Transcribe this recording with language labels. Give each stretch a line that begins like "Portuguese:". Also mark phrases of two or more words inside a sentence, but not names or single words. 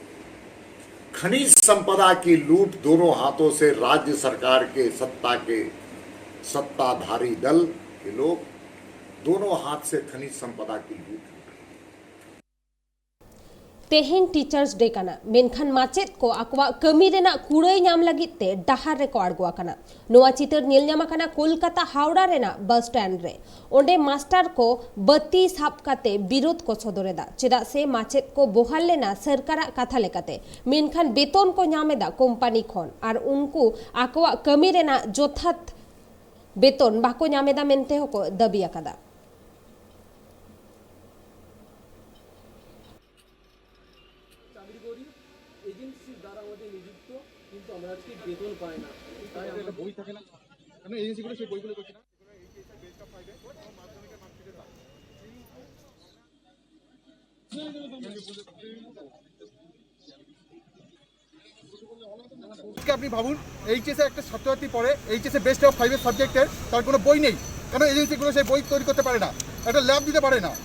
Hindi: खनिज संपदा की लूट दोनों हाथों से राज्य सरकार के सत्ताधारी दल के लोग दोनों हाथ से खनिज संपदा की लूट।
Santali: तेहेन
English: Teachers Day
Santali: काना मेनखान माचेत को आकवा कमी रेना कुड़ाई नाम लगित ते डाहार रे को आड़गो आकाना नोआ चितर नील नाम आकाना कोलकाता हावड़ा रेना
English: bus stand
Santali: रे ओंडे मास्टर को बत्ती साब काते विरोध को सदरेदा चेदा से माचेत को बोहाल लेना सरकारा कथा लेकाते मेनखान बेतन को नामेदा कोम्पानी खन आर उनको आकवा कमी रेना जोथात बेतन बाको नामेदा मेनते होको दाबी आकादा।
Bangla: বেতন পায় না তাই আমরা বই থাকে না কারণ এজেন্সিগুলো সেই বইগুলো করছে না। আপনি ভাবুন এইচএসে একটা ছাত্রছাত্রী পড়ে এইচএসে
English: best of
Bangla: 5 সাবজেক্টের তার কোনো বই নেই কারণ এজেন্সিগুলো সেই বই তৈরি করতে পারে না, একটা ল্যাব দিতে পারে না।